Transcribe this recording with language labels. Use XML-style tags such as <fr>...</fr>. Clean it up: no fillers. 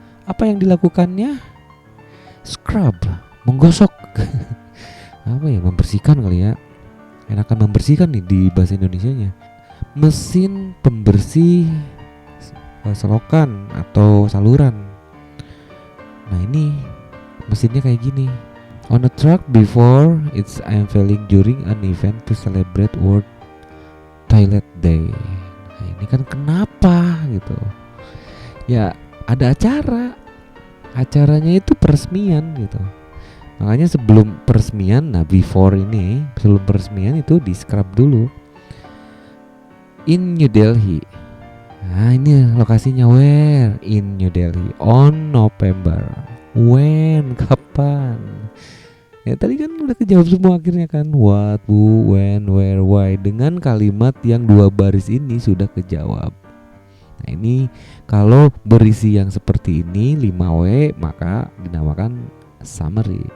<id>Apa yang dilakukannya? Scrub, menggosok. Apa ya, membersihkan kali ya. Enakan membersihkan nih di bahasa Indonesianya. Mesin pembersih selokan atau saluran. Nah, ini mesinnya kayak gini.</id> <en>On a truck before its unveiling during an event to celebrate World Toilet Day.</en> <id>Nah, ini kan kenapa gitu? Ya, ada acaranya itu peresmian gitu. Makanya sebelum peresmian, sebelum peresmian itu di scrub dulu.</id> <en>In New Delhi.</en> <id>Nah, ini lokasinya where?</id> <en>In New Delhi on November. When?</en> <id>Kapan? Ya tadi kan udah kejawab semua akhirnya kan.</id> <en>What, who, when, where, why.</en> <id>Dengan kalimat yang 2 baris ini sudah kejawab. Nah, ini kalau berisi yang seperti ini 5W maka dinamakan summary.</id>